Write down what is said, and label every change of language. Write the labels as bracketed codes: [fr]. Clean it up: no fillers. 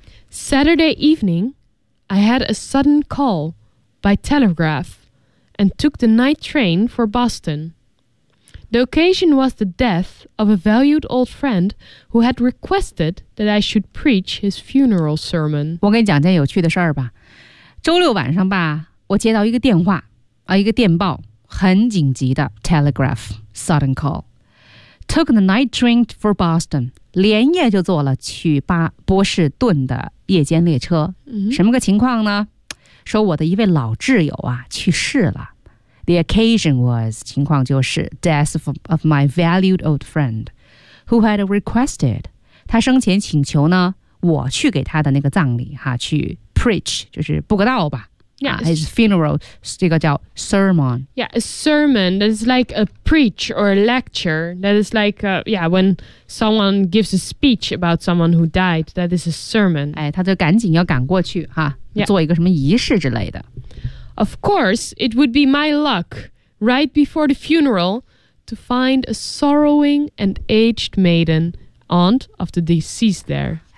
[en] Saturday evening I had a sudden call by telegraph and took the night train for Boston. The occasion was the death of a valued old friend who had requested that I should preach his funeral sermon. [zh] 我给你讲件有趣的事儿吧。周六晚上吧，我接到一个电话一个电报，很紧急的 [en] telegraph sudden call， took the night train for Boston， [zh] 连夜就坐了去波士顿的夜间列车。什么个情况呢？说我的一位老挚友啊去世了。 [en] The occasion was， [zh] 情况就是 [en] death of my valued old friend who had requested， [zh] 他生前请求呢我去给他的那个葬礼哈去preach， 就是布个道吧。 [en] Yeah, his funeral， [zh] 这个叫 sermon。 [en] Yeah, a sermon that is like a preach or a lecture that is like a, yeah, when someone gives a speech about someone who died, that is a sermon。 [zh] 哎，他就赶紧要赶过去哈， [en] yeah. [zh] 做一个什么仪式之类的。 [en] Of course, it would be my luck right before the funeral to find a sorrowing and aged maiden aunt of the deceased there。